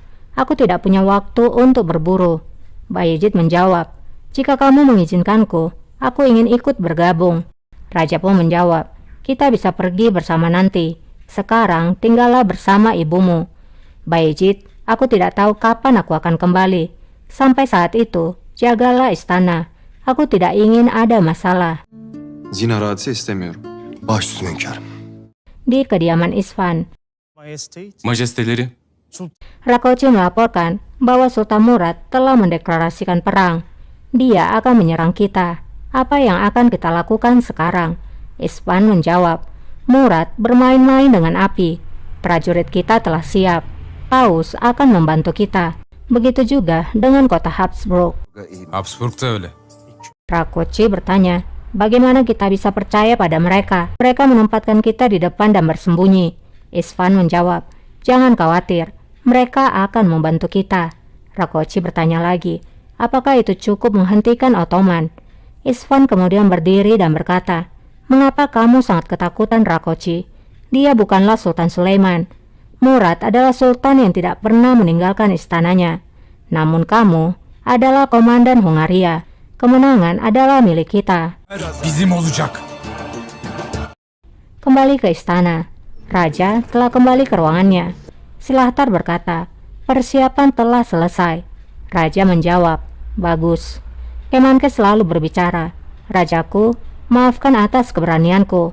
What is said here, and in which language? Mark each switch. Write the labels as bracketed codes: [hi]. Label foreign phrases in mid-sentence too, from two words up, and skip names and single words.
[id] Aku tidak punya waktu untuk berburu. Bayezid menjawab, jika kamu mengizinkanku, aku ingin ikut bergabung. Raja pun menjawab, kita bisa pergi bersama nanti. Sekarang tinggallah bersama ibumu. Bayezid, aku tidak tahu kapan aku akan kembali. Sampai saat itu, jagalah istana. Aku tidak ingin ada masalah. [tr] Zinhar hadise istemiyorum. Baş üstüne hünkârım. [id] Di kediaman Isfan, [tr] Majesteleri. [id] Rakoczy melaporkan bahwa Sultan Murad telah mendeklarasikan perang. Dia akan menyerang kita. Apa yang akan kita lakukan sekarang? Isfan menjawab, Murad bermain-main dengan api. Prajurit kita telah siap. Paus akan membantu kita. Begitu juga dengan kota Habsburg. [tr] Habsburg da öyle. [id] Rakoczy bertanya, bagaimana kita bisa percaya pada mereka? Mereka menempatkan kita di depan dan bersembunyi. Isfan menjawab, jangan khawatir. Mereka akan membantu kita. Rakoczy bertanya lagi, apakah itu cukup menghentikan Ottoman? Isfan kemudian berdiri dan berkata, mengapa kamu sangat ketakutan Rakoczy? Dia bukanlah Sultan Sulaiman. Murad adalah sultan yang tidak pernah meninggalkan istananya. Namun kamu adalah komandan Hungaria. Kemenangan adalah milik kita. [tr] Bizim olacak. [id] Kembali ke istana. Raja telah kembali ke ruangannya. Silahtar berkata, persiapan telah selesai. Raja menjawab, bagus. Kemenkes selalu berbicara, Rajaku, maafkan atas keberanianku.